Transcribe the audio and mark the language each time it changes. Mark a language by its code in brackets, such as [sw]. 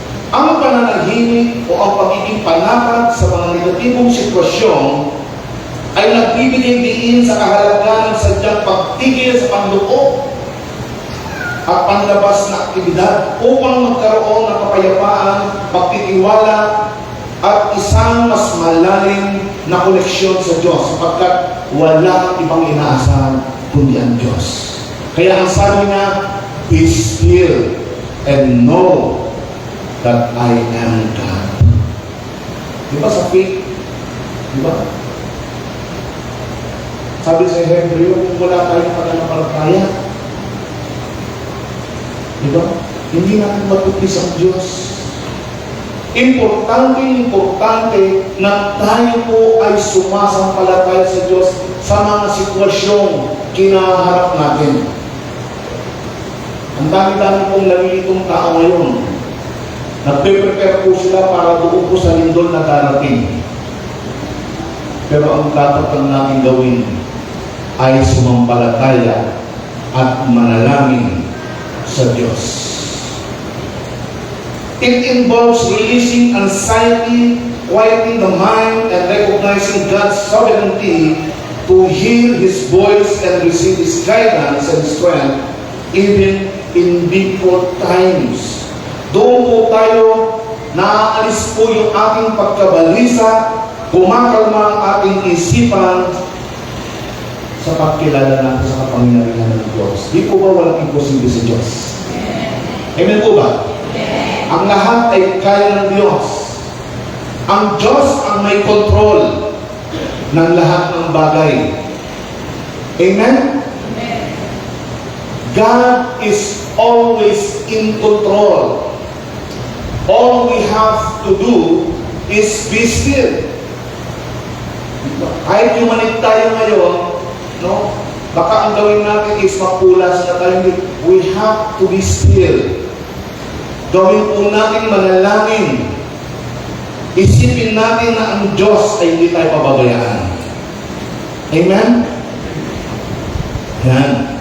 [tl] Ang pananahimik o ang pagiging panapat sa mga negatibong sitwasyon ay nagbibigay diin sa kahalagahan ng sadyang pagtigil sa panloob at panlabas na aktibidad upang magkaroon ng kapayapaan, pagtitiwala at isang mas malalim na koneksyon sa Diyos sapagkat wala ibang inaasahan kundi ang Diyos. Kaya ang sabi niya, [en] be still and know that I am God. [tl] Di ba sa faith? Di ba? Sabi sa Hebreo, kung wala tayong pananampalataya, di ba? Hindi natin matupis ang Diyos. Importante na tayo po ay sumasampalataya sa Diyos sa mga sitwasyong kinaharap natin. Ang dami-dami pong nalilitong tao ngayon. Nagpe-prepare po sila para doon po sa lindol na darating. Pero ang dapat lang natin gawin ay sumampalataya at manalangin sa Diyos. [en] It involves releasing anxiety, quieting the mind, and recognizing God's sovereignty to hear His voice and receive His guidance and strength even in difficult times. [tl] Doon po tayo, naaalis po yung ating pagkabalisa, kumakalma ang ating isipan sa pagkilala natin sa kapangyarihan ng Diyos. Di po ba walang imposible sa Diyos? Amen po ba? Ang lahat ay kaya ng Diyos. Ang Diyos ang may control ng lahat ng bagay. Amen? [en] God is always in control. All we have to do is be still. [tl] Kahit humanit tayo ngayon, no? Baka ang gawin natin is mapulas na tayo. [en] We have to be still. [tl] Gawin po natin manalangin. Isipin natin na ang Diyos ay hindi tayo pababayaan. Amen? Yan.